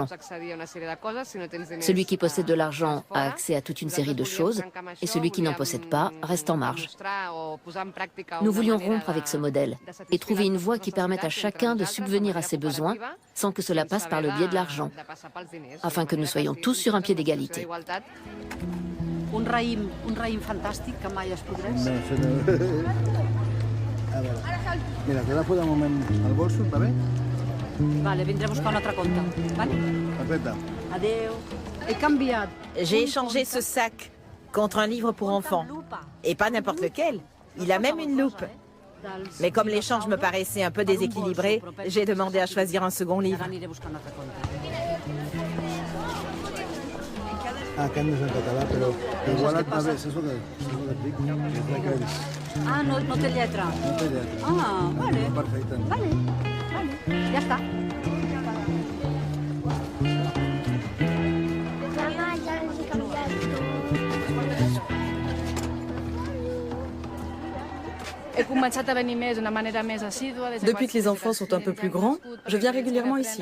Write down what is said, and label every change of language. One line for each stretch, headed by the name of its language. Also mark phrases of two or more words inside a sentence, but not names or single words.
French: Celui qui possède de l'argent a accès à toute une série de choses, et celui qui n'en possède pas reste en marge. Nous voulions rompre avec ce modèle et trouver une voie qui permette à chacun de subvenir à ses besoins sans que cela passe par le biais de l'argent, afin que nous soyons tous sur un pied d'égalité.
Catalan: Un raïm fantàstic que mai es podrés. No, això no. A veure. Mira, te l'agafo de moment al bolso, va bé? Vale, vindré a buscar un altre compte. Vale? Perfecte. Adéu. He canviat.
French: J'ai échangé ce sac contre un livre pour enfants. Et pas n'importe lequel. Il a même une loupe. Mais comme l'échange me paraissait un peu déséquilibré, j'ai demandé à choisir un second livre.
Catalan: Ah, aquest no és en català, però igual et va bé, és el que et dic, que és. Ah, no té lletra. No té lletra. Ah, vale. Perfecte. Vale, ja està.
French: Depuis que les enfants sont un peu plus grands, je viens régulièrement ici.